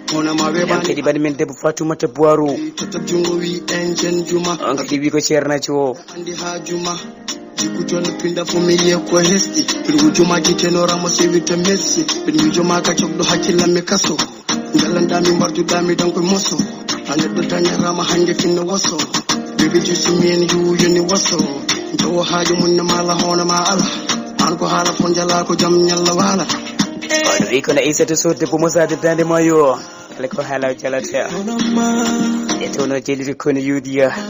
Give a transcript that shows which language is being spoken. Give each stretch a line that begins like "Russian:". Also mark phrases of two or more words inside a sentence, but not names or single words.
Fula: Hono ma, ɓe En kadi bari men debbo Fatoumata Boirou. Totab jungo wi en jen juma. On kadi wi ko ceernaji o. Andi ha juma. Jikku jon pinda fo mi yiye ko hesɗi. Mbiɗa wujumaji tenora mo sewi to Messi. Mbiɗa wijo ma ka cogɗo hakkillam mi kaso. Ngallandami mbarduɗami donc moso. A neɗɗo dañatama hange finno waso.
English: Baby, just me and you, you know what's up.
Fula: Njawo haajo mun ne mala hono ma ala. An ko haala fo njala ko jam nyalla wala. Oɗo wi kono Aissatou Sow debbo Moussa de Dande Mayo. Kala ko haala o jalata. Hono ma. E to no jeliri kono yuudi ya.